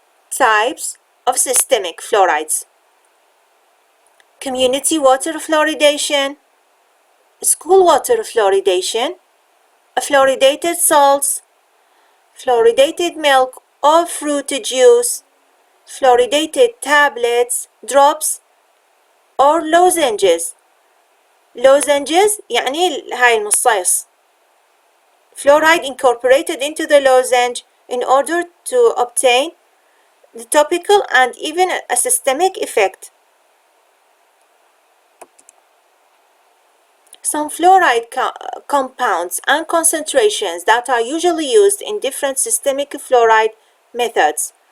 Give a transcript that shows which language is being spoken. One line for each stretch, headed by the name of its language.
English: Types of systemic fluorides. Community water fluoridation, school water fluoridation, fluoridated salts, fluoridated milk or fruit juice, fluoridated tablets, drops or lozenges.
Arabic: Lozenges يعني هاي المصاص.
English: Fluoride incorporated into the lozenge in order to obtain the topical and even a systemic effect. Some fluoride compounds and concentrations that are usually used in different systemic fluoride methods.